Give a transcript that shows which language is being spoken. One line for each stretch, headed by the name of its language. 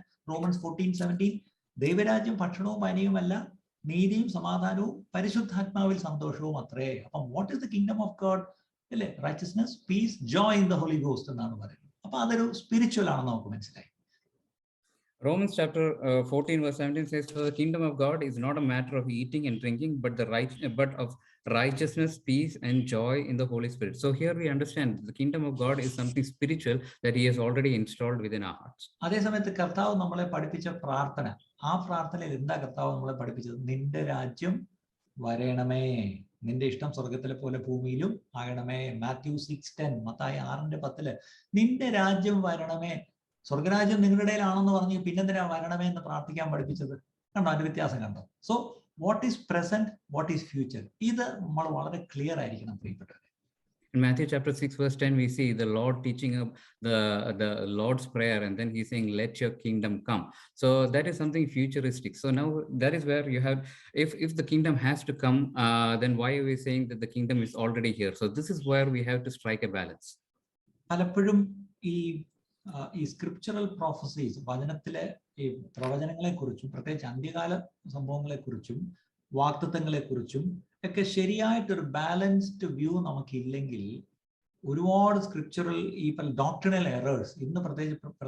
Malayalam: Romance 14:17 ദൈവരാജ്യം ഭക്ഷണവും പാനീയവുമല്ല, നീതിയും സമാധാനവും പരിശുദ്ധാത്മാവിൽ സന്തോഷവും അത്രേ.
English: അപ്പം what is the kingdom of God? അല്ലേ? Righteousness, peace, joy in the holy ghost
Malayalam: എന്നാണ് പറയുന്നത്. അപ്പൊ അതൊരു സ്പിരിച്വൽ ആണെന്ന് നമുക്ക് മനസ്സിലായി.
English: Romans chapter 14 verse 17 says, for the kingdom of God is not a matter of eating and drinking, but of righteousness, peace, and joy in the Holy Spirit. So here we understand the kingdom of God is something spiritual that He has already installed within our hearts.
Malayalam: അതേസമയത്ത് കർത്താവ് നമ്മളെ പഠിപ്പിച്ച പ്രാർത്ഥന, ആ പ്രാർത്ഥനയിൽ എന്താ കർത്താവ് നമ്മളെ പഠിപ്പിച്ചത്? നിന്റെ രാജ്യം വരണമേ, നിന്റെ ഇഷ്ടം സ്വർഗത്തിലെ പോലെ ഭൂമിയിലും ആകണമേ. മാത്യു 6:10, മത്തായി 6:10 നിന്റെ രാജ്യം വരണമേ. സ്വർഗരാജ്യം നിങ്ങളുടെ ഇടയിലാണെന്ന് പറഞ്ഞ് പിന്നെന്തിനാ വരണമേ എന്ന് പ്രാർത്ഥിക്കാൻ പഠിപ്പിച്ചത്? കണ്ടോ അതിന്റെ വ്യത്യാസം? കണ്ടോ?
English: so what is present, what is future,
Malayalam: ഇത് നമ്മൾ വളരെ ക്ലിയർ ആയിരിക്കണം പ്രിയപ്പെട്ടവരെ.
English: In Matthew chapter 6 verse 10 we see the Lord teaching the Lord's prayer, and then He's saying, let your kingdom come. So that is something futuristic. So now that is where you have, if the kingdom has to come, then why are we saying that the kingdom is already here? So this is where we have to strike a balance.
Malayalam: പലപ്പോഴും ഈ scriptural prophecies, വചനത്തിലെ ഈ പ്രവചനങ്ങളെ കുറിച്ചും പ്രത്യേകിച്ച് അന്ത്യകാല സംഭവങ്ങളെ കുറിച്ചും വാഗ്ദത്തങ്ങളെ കുറിച്ചും ഒക്കെ ശരിയായിട്ടൊരു balanced view നമുക്കില്ലെങ്കിൽ ഒരുപാട് സ്ക്രിപ്ചറൽ ഈ ഡോക്ട്രിനൽ എറേഴ്സ് ഇന്ന് പ്രത്യേകിച്ച്